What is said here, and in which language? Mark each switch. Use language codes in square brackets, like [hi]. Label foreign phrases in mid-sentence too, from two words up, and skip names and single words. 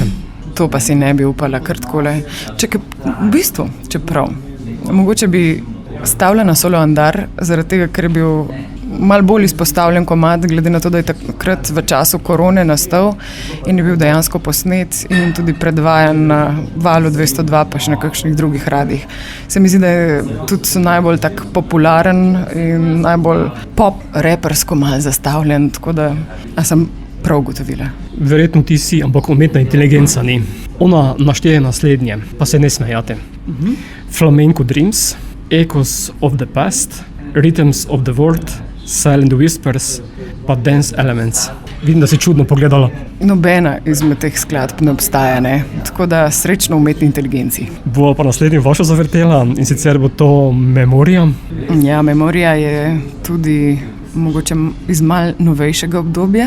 [sl] To pa si ne bi upala kar takole. V bistvu, čeprav, mogoče bi stavila na Solo Andar, zaradi tega, ker je bil malo bolj izpostavljen komad, glede na to, da je takrat v času korone nastal in je bil dejansko posnet in tudi predvajan na Valu 202 pa še na kakšnih drugih radijih. Se mi zdi, da je tudi najbolj tak popularen in najbolj pop repersko malo zastavljen, tako da sem prav ugotovila. Verjetno ti si, ampak umetna inteligenca ni. Ona našteje naslednje, pa se ne smejate. Flamenco Dreams, Echoes of the Past, Rhythms of the World, Silent Whispers, pa Dance Elements. Vidim, da si čudno pogledala. Nobena izmed teh skladb ne obstaja, ne? Tako da srečno umetni inteligenci. Bo pa naslednjo vašo zavrtela in sicer bo to Memorija. Ja, Memorija je tudi mogoče iz malo novejšega obdobja.